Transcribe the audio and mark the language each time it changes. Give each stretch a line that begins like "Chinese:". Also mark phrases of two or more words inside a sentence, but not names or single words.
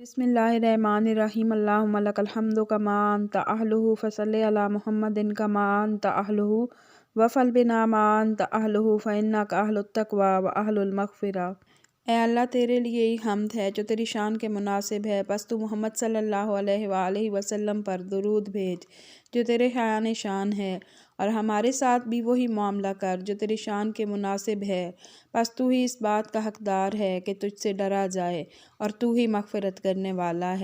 Arabic: بسم الله الرحمن الرحيم اللهم لك الحمد كما أنت أهله فصل على محمد كما أنت أهله وافعل بنا ما أنت أهله فإنك أهل التقوى وأهل المغفرة.
Hindi: ए अल्लाह तेरे लिए ही हम्द है जो तेरी शान के मुनासिब है। बस तू मोहम्मद
Arabic: صلى الله عليه وسلم
Hindi: पर दुरूद भेज जो तेरे शान शान है, और हमारे साथ भी वही मामला कर जो तेरी शान के मुनासिब है। बस तू ही इस बात का हकदार है कि तुझसे डरा जाए और तू ही मग़फ़िरत करने वाला है।